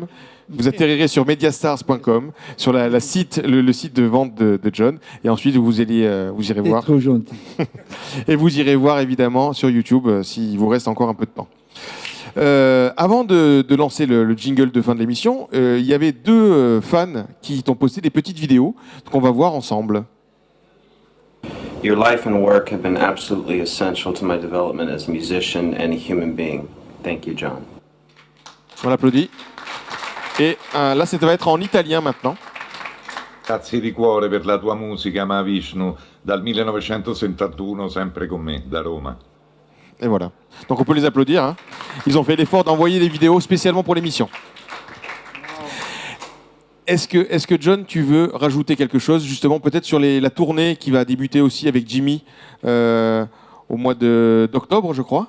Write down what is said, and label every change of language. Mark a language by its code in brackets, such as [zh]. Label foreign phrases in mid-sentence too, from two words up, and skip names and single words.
[fr] Vous atterrirez sur mediastars.com, sur le site de vente de John, et ensuite vous irez C'est voir. trop gentil. Et vous irez voir évidemment sur YouTube s'il vous reste encore un peu de temps. Avant de lancer le jingle de fin de l'émission, il y avait deux fans qui t'ont posté des petites vidéos qu'on va voir ensemble. [en] Your life and work have been absolutely essential to my development as a musician and a human being. Thank you, John. [fr] On l'applaudit. Et là, ça va être en italien maintenant. [it] Grazie di cuore per la tua musica, Mahavishnu, dal 1971 sempre con me, da Roma. [fr] Et voilà. Donc on peut les applaudir. Hein. Ils ont fait l'effort d'envoyer des vidéos spécialement pour l'émission. Est-ce que John, tu veux rajouter quelque chose, justement, peut-être sur la tournée qui va débuter aussi avec Jimmy au mois d'octobre, je crois?